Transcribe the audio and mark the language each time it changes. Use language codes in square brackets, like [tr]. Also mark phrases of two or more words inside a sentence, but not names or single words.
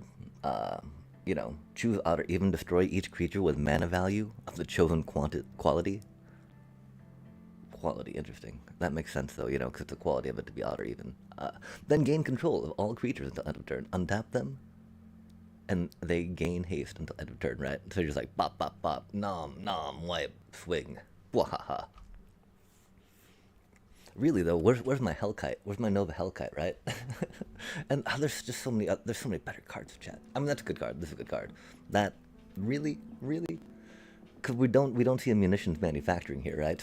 [en] Choose odd or even, destroy each creature with mana value of the chosen quality. Quality, interesting. That makes sense though, because it's the quality of it to be odd or even. Then gain control of all creatures until end of turn. Untap them, and they gain haste until end of turn, right? So you're just like bop, bop, bop, nom, nom, wipe, swing, wahaha. Really though, where's my Hellkite? Where's my Nova Hellkite, right? And there's just so many. There's so many better cards to chat. I mean, that's a good card. This is a good card. That really, really, because we don't see a munitions manufacturing here, right?